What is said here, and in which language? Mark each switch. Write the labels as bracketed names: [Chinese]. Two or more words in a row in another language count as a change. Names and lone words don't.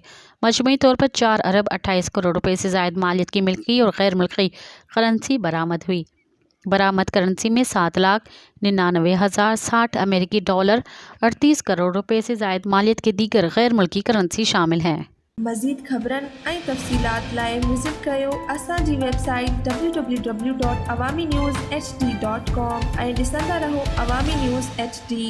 [Urdu] مجموعی طور پر 4 ارب 28 کروڑ روپے سے زائد مالیت کی ملکی اور غیر ملکی کرنسی برآمد ہوئی۔ برآمد کرنسی میں 7,99,060 امریکی ڈالر، 38 کروڑ روپے سے زائد مالیت کے دیگر غیر ملکی کرنسی شامل ہیں۔ [Sindhi] مزید خبرن ऐं तफ़सीलात लाइ विज़िट कयो असांजी वेबसाइट www.awamiNewsHD.com ऐं ॾिसंदा रहो अवामी न्यूज़ HD।